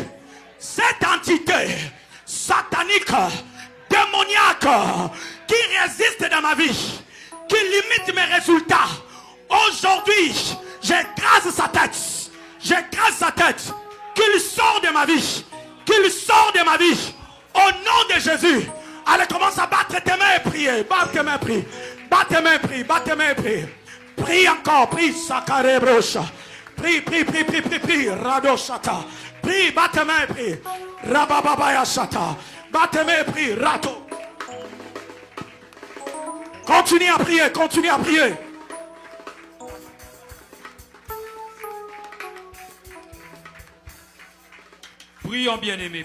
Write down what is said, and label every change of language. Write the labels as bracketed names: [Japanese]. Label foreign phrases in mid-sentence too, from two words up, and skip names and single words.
[French] Cette entité satanique, démoniaque, qui résiste dans ma vie, qui limite mes résultats, aujourd'hui, j'écrase sa tête. J'écrase sa tête. Qu'il sort de ma vie. Qu'il sort de ma vie. Au nom de Jésus. Allez, commence à battre tes mains et prier. Batte tes mains et prie. Batte tes mains et prie. Batte tes mains et prie. Prie encore. Prie. Sakare brocha. Prie, prie, prie, prie, prie, prie. Rado shata. Prie. Batte tes mains et prie. Rabababaya shata. Batte tes mains et prie. Rato. Continue à prier. Continue à prier. Prions, bien-aimés.